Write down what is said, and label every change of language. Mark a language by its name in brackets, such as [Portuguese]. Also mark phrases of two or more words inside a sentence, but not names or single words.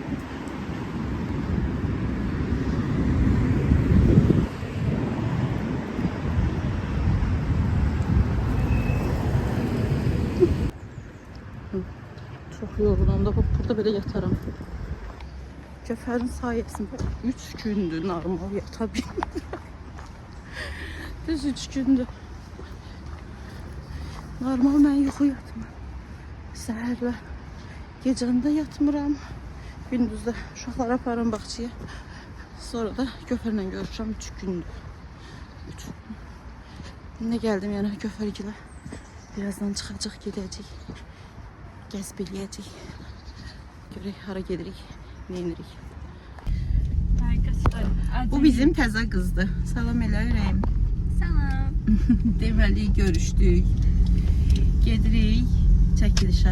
[Turkish] Çok yoruldum da burada böyle yatarım. Cəfərin sayesinde 3 gündür normal yatabildim. [Azerbaijani] Düz 3 gündür. Normal mən yuxu yatmıram. Səhərlə gecəndə yatmıram. Gündüzdə uşaqları aparıram bağçaya. Sonra da Göfərlə görüşürəm 3 gündür. 3 gün. [Turkish] Yine geldim yani Göfərgilə. [Azerbaijani] Birazdan çıxacaq, gedəcək. Gəzib eləyəcək. Görək hara gedirik, nə edirik. Bu bizim təzə qızdır. Salam elə ürəyim. Salam. Deməli görüşdük. Gedirik çəkilişə.